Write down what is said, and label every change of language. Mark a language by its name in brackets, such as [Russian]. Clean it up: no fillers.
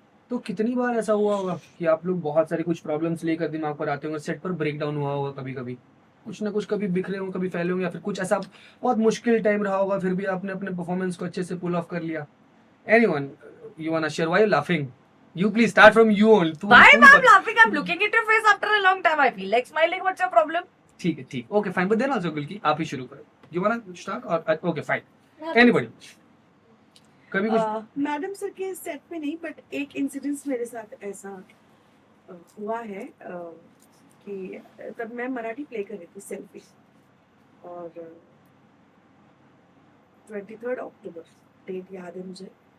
[Hindi] तो कितनी बार ऐसा हुआ होगा कि आप लोग बहुत सारी कुछ प्रॉब्लम्स लेकर दिमाग पर आते होंगे, सेट पर ब्रेक डाउन हुआ होगा, कभी कभी कुछ ना कुछ, कभी बिखरे होंगे कभी फैले होंगे, या फिर कुछ ऐसा बहुत मुश्किल टाइम रहा होगा, फिर भी आपने अपने परफॉर्मेंस को अच्छे से पुल ऑफ कर लिया। [English] Anyone you want to share? Why you laughing? You please start from you only. Why am I laughing? I'm looking at your face after a long time. I feel like smiling. What's your problem? [Hindi] ठीक है, ठीक, [English] okay fine, but then also गुलकी [Hindi] आप ही शुरू करो। [English] You want to start और okay fine, anybody? [Hindi] कभी कुछ madam sir के सेट पे नहीं, बट एक इंसिडेंस मेरे साथ ऐसा हुआ है कि तब मैं मराठी प्ले कर रही थी सेल्फी, और 23 अक्टूबर डेट याद है मुझे।